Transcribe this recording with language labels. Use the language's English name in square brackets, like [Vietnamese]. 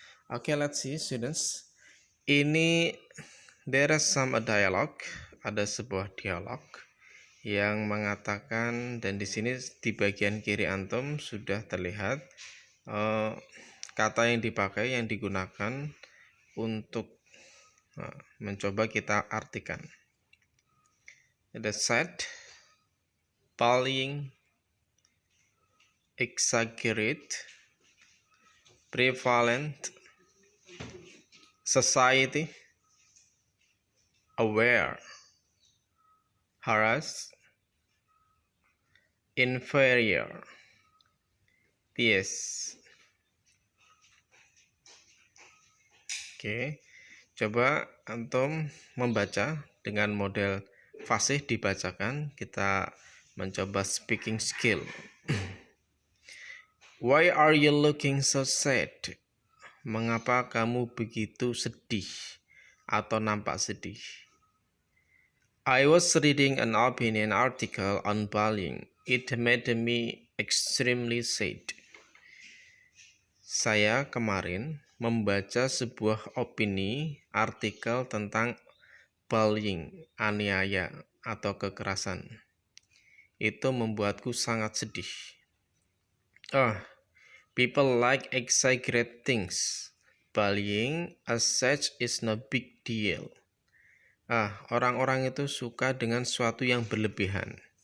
[Indonesian] Oke, [English] let's see students. [Indonesian] Ini [English] there is some a dialogue, [Indonesian] ada sebuah dialog yang mengatakan, dan di sini di bagian kiri antum sudah terlihat kata yang dipakai, yang digunakan untuk mencoba kita artikan. Ada said, bullying, exaggerate, prevalent, society, aware, harass, inferior, yes. Oke, coba antum membaca dengan model fasih dibacakan. Kita mencoba speaking skill. [English] Why are you looking so sad? [Indonesian] Mengapa kamu begitu sedih atau nampak sedih? [English] I was reading an opinion article on bullying. It made me extremely sad. [Indonesian] Saya kemarin membaca sebuah opini artikel tentang bullying, aniaya atau kekerasan. Itu membuatku sangat sedih. [English] People like exaggerate things. Bullying as such is no big deal. [Indonesian] Orang-orang itu suka dengan sesuatu yang berlebihan.